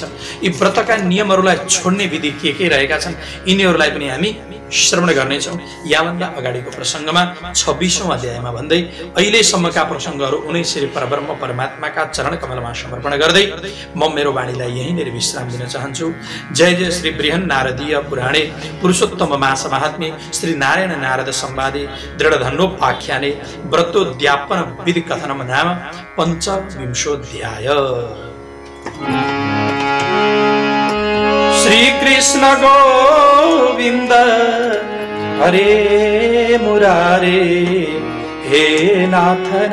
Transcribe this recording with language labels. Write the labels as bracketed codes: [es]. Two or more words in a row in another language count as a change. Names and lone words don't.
[ne] यी व्रतका नियमहरूलाई छोड्ने विधि के रहेका छन् यिनीहरूलाई पनि हामी श्रवण गर्नेछौँ। याभन्दा अगाडिको प्रसङ्गमा 26औं अध्यायमा भन्दै अहिलेसम्मका प्रसङ्गहरू उनै श्री परब्रह्म परमात्माका चरण कमलमा समर्पण गर्दै म मेरो वाणीलाई यहीँनिर विश्राम दिन चाहन्छु। [sa] जय जय श्री बृहन् नारदीय पुराणे पुरुषोत्तम मास महात्म्ये श्री नारायण नारद संवादे दृढधन्योपाख्याने व्रतोद्यापन विधि कथनम नाम 25 श्री श्री कृष्ण गोविंद हरे मुरारे हे नाथ